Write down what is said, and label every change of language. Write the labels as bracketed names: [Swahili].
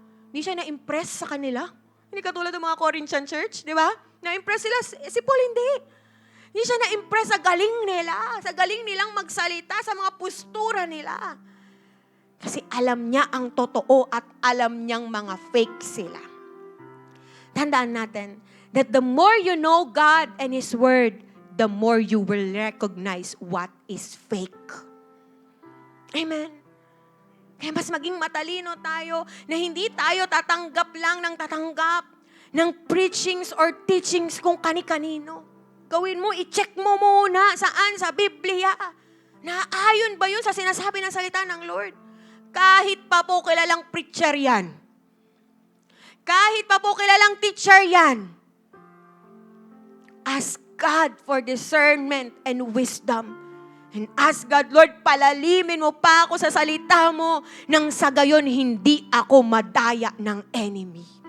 [Filipino] Hindi siya na-impress sa kanila. Hindi katulad ng mga Corinthian church, di ba? Na-impress sila, si Paul hindi. Hindi siya na-impress sa galing nila, sa galing nilang magsalita, sa mga postura nila. Kasi alam niya ang totoo at alam niyang mga fake sila. Tandaan natin [English] that the more you know God and His Word, the more you will recognize what is fake. [Filipino] Amen. Kaya mas maging matalino tayo na hindi tayo tatanggap lang ng tatanggap ng preachings or teachings kung kani-kanino. Gawin mo, i-check mo muna saan sa Biblia. Naayon ba yun sa sinasabi ng salita ng Lord? Kahit pa po kilalang preacher yan. Kahit pa po kilalang teacher yan. [English] Ask God for discernment and wisdom. And ask God, [Filipino] Lord, palalimin mo pa ako sa salita mo nang sa gayon hindi ako madaya ng enemy.